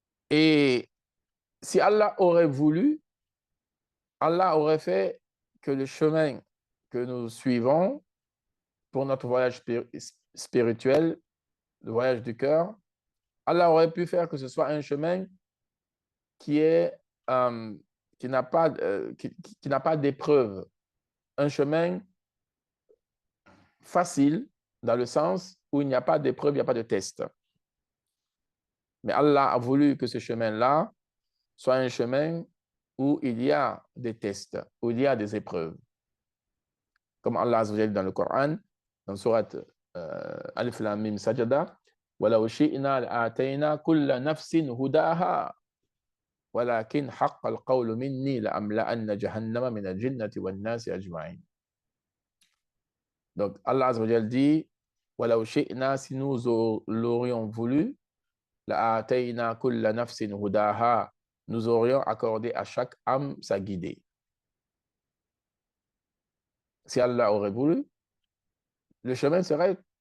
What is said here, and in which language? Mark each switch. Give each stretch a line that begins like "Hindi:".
French: Et si Allah aurait voulu, Allah aurait fait que le chemin que nous suivons pour notre voyage spirituel, le voyage du cœur, Allah aurait pu faire que ce soit un chemin qui n'a pas d'épreuve, un chemin facile dans le sens où il n'y a pas d'épreuve, il n'y a pas de test. Mais Allah a voulu que ce chemin-là soit un chemin où il y a des tests, où il y a des épreuves. Comme Allah Azza wa Jalla dans le Coran, dans Surat Alif Lam Mim Sajada,
Arabic: وَلَوْ شِئْنَا لَآتَيْنَا كُلَّ نَفْسٍ هُدَاهَا وَلَكِنْ حَقَّ الْقَوْلُ مِنِّي لَأَمْلَأَنَّ جَهَنَّمَ مِنَ الْجِنَّةِ وَالنَّاسِ أَجْمَعِينَ.
French: Donc Allah Azza wa Jalla dit,
Arabic: وَلَوْ شِئْنَا,
French: si nous l'aurions voulu,
Arabic: لَآتَيْنَا كُلَّ نَفْسٍ هُدَاهَا,
French: nous aurions accordé à chaque âme sa guidée. Si Allah aurait voulu, le chemin serait...